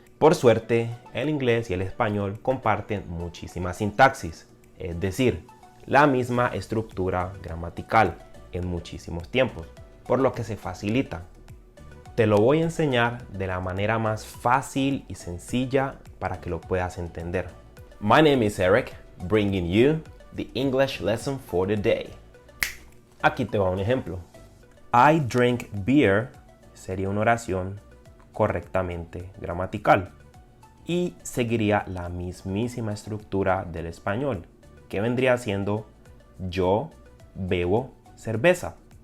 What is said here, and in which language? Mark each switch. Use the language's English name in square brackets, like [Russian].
[Spanish] Por suerte, el inglés y el español comparten muchísima sintaxis, es decir, la misma estructura gramatical en muchísimos tiempos, por lo que se facilita. Te lo voy a enseñar de la manera más fácil y sencilla para que lo puedas entender. [English] My name is Eric, bringing you the English lesson for the day. [Spanish] Aquí te va un ejemplo. [English] I drink beer [Spanish] sería una oración correctamente gramatical y seguiría la mismísima estructura del español, que vendría siendo yo bebo cerveza.